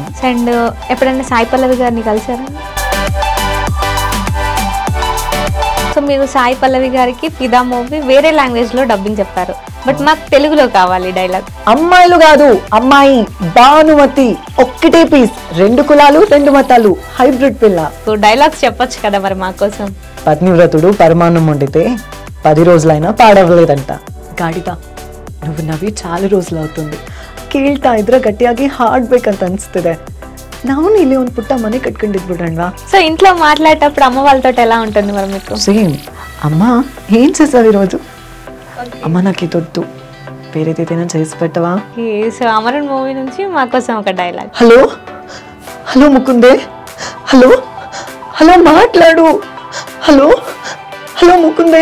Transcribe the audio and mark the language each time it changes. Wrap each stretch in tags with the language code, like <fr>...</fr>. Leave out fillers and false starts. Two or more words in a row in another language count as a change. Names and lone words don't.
<te>అండ్ ఎప్పుడైనా సాయి పల్లవి గారిని కలిసారా? సో మీరు సాయి పల్లవి గారికి ఫిదా మూవీ వేరే లాంగ్వేజ్ లో డబ్బింగ్ చెప్పారు, బట్ మాకు తెలుగులో కావాలి డైలాగ్. అమ్మాయిలు కాదు అమ్మాయి భానుమతి, ఒక్కటే పీస్, 2 కులాలు 2 మతాలు, హైబ్రిడ్ పిల్ల. సో డైలాగ్స్ చెప్పొచ్చు కదా మరి మా కోసం. పత్నివ్రతుడు పరమాన్నం వండితే 10 రోజులైనా ಪಾಡವಲೇದಂತ. ಗಾಡಿತ నువ్వు నవ్వి చాలా రోజులు అవుతుంది,</te> <kn>ಕೇಳ್ತಾ ಇದ್ರೆ ಗಟ್ಟಿಯಾಗಿ ಹಾಡ್ಬೇಕಂತ ಅನಿಸ್ತಿದೆ. ನಾವು ಇಲ್ಲಿ ಒಂದು ಪುಟ್ಟ ಮನೆ ಕಟ್ಕೊಂಡಿದ್ಬಿಡ್ರಣ್ವಾ.</kn> <te>సో ఇంట్లో మాట్లాడేటప్పుడు అమ్మ వాళ్ళతో ఎలా ఉంటుంది మరి మీకు? సేమ్, అమ్మ ఏం చేసావు ఈరోజు, అమ్మ నాకు ఇదొద్దు, వేరేదైనా చేసి పెట్టవా. సో అమరన్ మూవీ నుంచి మా కోసం ఒక డైలాగ్. హలో హలో ముకుందే, హలో హలో మాట్లాడు, హలో హలో ముకుందే.</te>